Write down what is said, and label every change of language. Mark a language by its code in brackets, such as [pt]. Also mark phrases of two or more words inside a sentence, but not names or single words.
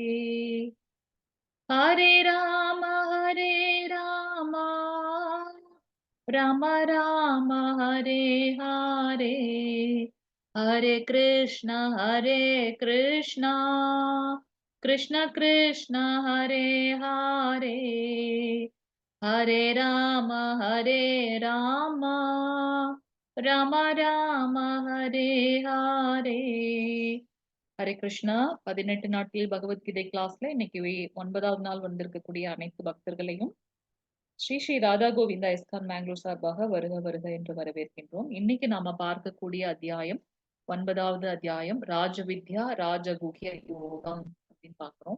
[sa] हरे राम राम राम हरे हरे हरे कृष्ण कृष्ण कृष्ण हरे हरे हरे राम राम राम हरे हरे हरे कृष्णा. [ta] 18 நாட்கள் பகவத்கீதை கிளாஸ்ல இன்னைக்கு 9வது நாள் வந்திருக்கக்கூடிய அனைத்து பக்தர்களையும் ஸ்ரீ ஸ்ரீ ராதா கோவிந்தா இஸ்கான் மேங்களூர் சார்பாக வருக வருக என்று வரவேற்கின்றோம். இன்னைக்கு நாம பார்க்கக்கூடிய அத்தியாயம் 9வது அத்தியாயம் ராஜவித்யா ராஜகுஹ்ய யோகம் அப்படின்னு பார்க்கிறோம்.